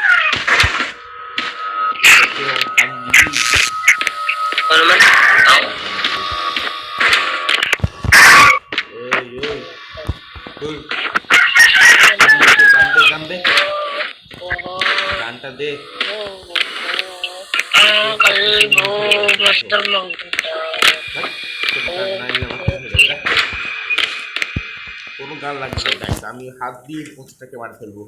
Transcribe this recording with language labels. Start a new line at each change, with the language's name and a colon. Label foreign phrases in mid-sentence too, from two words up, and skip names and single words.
Filipino: Ano man?
Bangla: গানটা দে।
Filipino: Kalbo, master lang.
Bangla: কোনো গান লাগবে না guys, আমি হাত দিয়ে মনস্টারকে মার ফেলবো।